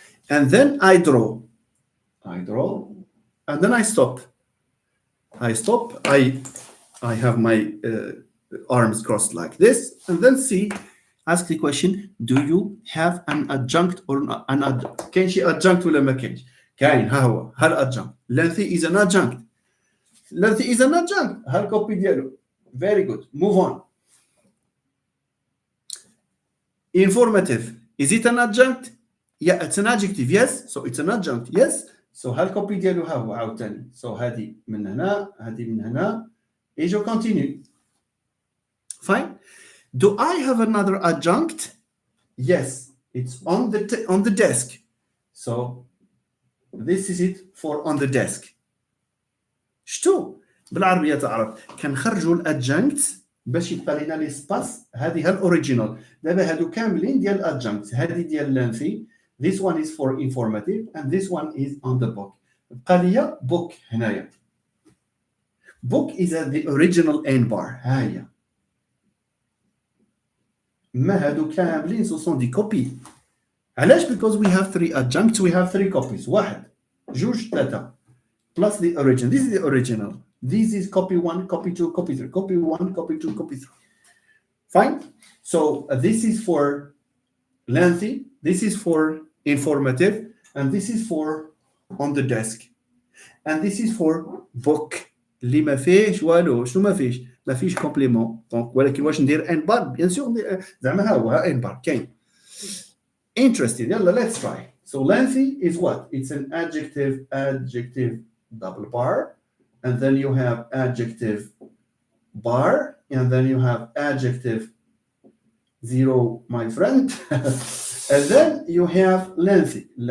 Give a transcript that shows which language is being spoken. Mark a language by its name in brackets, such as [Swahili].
[English] And then I draw. And then I stop. I have my arms crossed like this, and then ask the question, do you have an adjunct or an adjunct? [Arabic] كاين شي adjunct ولا ما كاينش؟ كاين ها هو adjunct. [English] Lengthy is an adjunct. Lengthy is an adjunct. [Arabic] ها الكوبي ديالو. [English] Very good. Move on. Informative. Is it an adjunct? Yeah, it's an adjective. Yes. So it's an adjunct. Yes. [Arabic] So ها الكوبي ديالو ها هو عاوتاني. So هذه من هنا، هذه من هنا. [French] Et je continue. [English] Fine. Do I have another adjunct? Yes, it's on the desk. So this is it for on the desk. [Arabic] شتو بالعربية تعرف كنخرجوا الادجنكت باش يبقى لنا لي سباس. هذه الاوريجينال. دابا هادو كاملين ديال الادجنكت. هذه ديال لانثي. [English] This one is for informative and this one is on the book. [Arabic] بقى ليا book هنايا. [English] Book is at the original n bar. [Arabic] ها هي. ما هادو كاملين [French] ce sont des copies. [Arabic] علاش؟ [English] because we have three adjuncts, we have three copies. [Arabic] واحد جوج ثلاثة [English] plus the original. This is the original. This is copy 1, copy 2, copy 3. Copy 1, copy 2, copy 3. Fine? So this is for lengthy, this is for informative, and this is for on the desk. And this is for book. [Arabic] اللي ما فيش والو. شنو ما فيش؟ ما فيش كومبليمون. دونك ولكن واش ندير ان بار؟ [French] بيان سور [Arabic] زعما ها هو ها ان بار كاين. [English] Interesting. [Arabic] يلا [English] let's try. So lengthy is what? It's an adjective double bar, and then you have adjective bar, and then you have adjective zero, my friend. And then you have lengthy.